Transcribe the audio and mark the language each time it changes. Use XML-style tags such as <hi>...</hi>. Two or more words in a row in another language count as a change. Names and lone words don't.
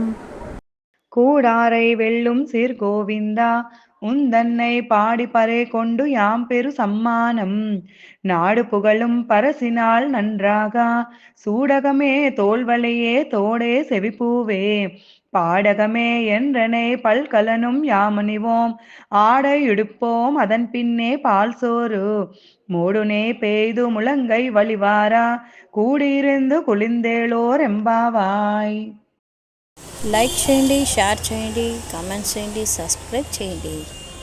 <ta>கூடாரை வெல்லும் சீர் கோவிந்தா உந்தன்னை பாடி பறை கொண்டு யாம் பெரு சம்மானம் நாடு புகழும் பரசினால் நன்றாக சூடகமே தோல்வளையே தோடே செவிப்பூவே பாடகமே என்றனை பல்கலனும் யாமணிவோம் ஆடை இடுப்போம் அதன் பின்னே பால் சோறு மூடுனே பெய்து முழங்கை வழிவாரா கூடியிருந்து குளிர்ந்தேளோர் எம்பாவாய்.</ta> <te>లైక్ చేయండి, షేర్ చేయండి, కామెంట్స్ చేయండి, సబ్స్క్రైబ్ చేయండి.</te>